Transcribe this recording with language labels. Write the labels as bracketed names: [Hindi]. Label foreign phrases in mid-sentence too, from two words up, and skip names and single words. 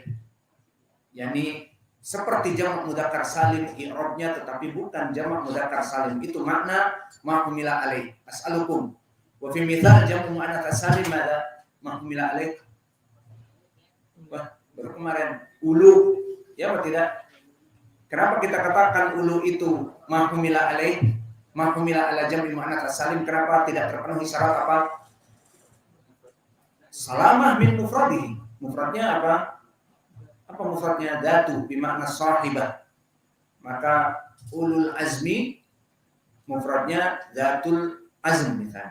[Indonesian] Yani seperti jamak mudzakkar salim i'rabnya tetapi bukan jamak mudzakkar salim. Itu makna [Arabic] ما حمل عليه. أسألكم وفي مثال [Indonesian] jamak muannats salim ada [Arabic] ما حمل عليه. [Indonesian] Wah, baru kemarin ulu ya apa tidak? Kenapa kita katakan ulu itu [Arabic] ما حمل عليه? ما حمل على [Indonesian] jamak muannats salim kenapa tidak terpenuhi syarat apa? [Arabic] سلامة من مفرده. [Indonesian] Mufradnya apa? Apa mufradnya? [Arabic] ذات بمعنى صاحبة. [Indonesian] Maka [Arabic] أولو العزم [Indonesian] mufradnya [Arabic] ذات العزم [Indonesian] misalnya.